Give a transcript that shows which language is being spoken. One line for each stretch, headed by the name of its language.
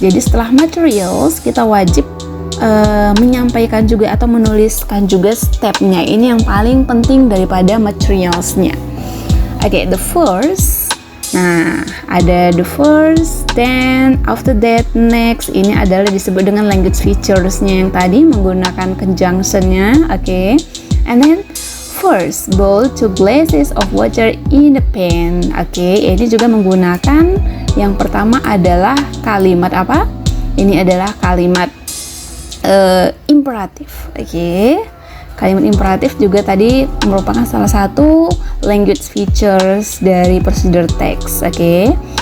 Indonesian: Jadi setelah materials kita wajib menyampaikan juga atau menuliskan juga stepnya. Ini yang paling penting daripada materialsnya.
English: Oke, the first.
Indonesian: Nah, ada
English: the first, then after that, next.
Indonesian: Ini adalah disebut dengan language features-nya yang tadi menggunakan conjunction-nya. Oke.
English: And then first, boil 2 glasses of water in the pan.
Indonesian: Oke, ini juga menggunakan yang pertama adalah kalimat apa? Ini adalah kalimat imperatif. Oke. Kalimat imperatif juga tadi merupakan salah satu language features dari procedure text. Oke.